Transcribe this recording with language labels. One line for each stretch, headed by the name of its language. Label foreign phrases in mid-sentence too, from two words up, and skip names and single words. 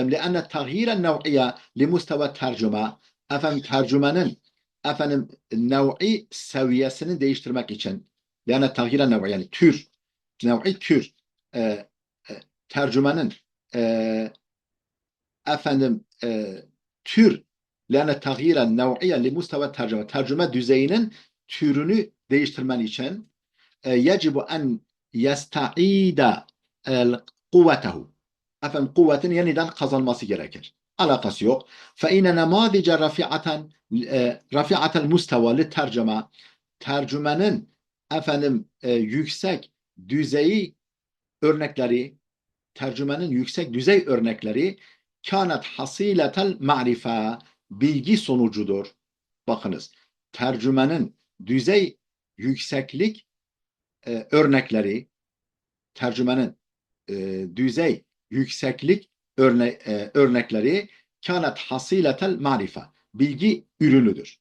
Arabic: لأن تغيير نوعية لمستوى الترجمة
Turkish: efendim tercümenin efendim nev'i seviyesini değiştirmek için yani
Arabic: تغيير نوع
Turkish: yani tür nev'i tür e, tercümenin e, efendim tür yani
Arabic: تغيير نوعية لمستوى الترجمة
Turkish: düzeyinin türünü değiştirmen için
Arabic: يجب أن يستعيد قوته.
Turkish: Efendim kuvvetin yeniden kazanması gerekir. Alakası yok.
Arabic: فَاِنَ نَمَاذِجَ رَفِعَةَ الْمُسْتَوَى
Turkish: tercüme tercümenin efendim yüksek düzeyi örnekleri tercümenin yüksek düzey örnekleri
Arabic: كانت حصيلة المعرفة
Turkish: bilgi sonucudur. Bakınız tercümenin düzey yükseklik örnekleri tercümenin düzey yükseklik örnekleri
Arabic: كانت حصيلة المعرفة
Turkish: bilgi ürünüdür.